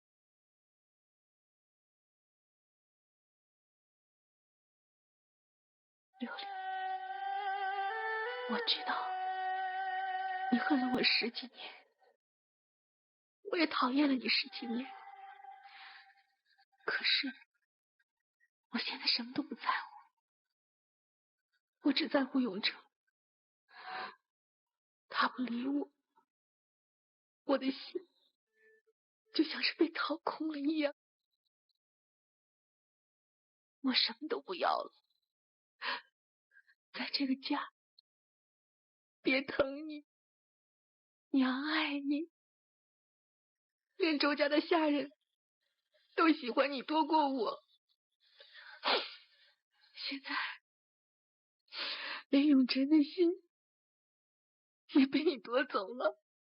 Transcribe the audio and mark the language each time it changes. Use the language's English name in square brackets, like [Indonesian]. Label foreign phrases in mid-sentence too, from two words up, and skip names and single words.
[Chinese] 六六，我知道你恨了我10几年，我也討厭了你10幾年，可是我現在什麼都不在乎，我只在乎永成。他不理我，我的心就像是被掏空了一樣，我什麼都不要了，在這個家，爹疼你，娘愛你，連周家的下人都喜歡你多過我。現在連永成的心也被你奪走了。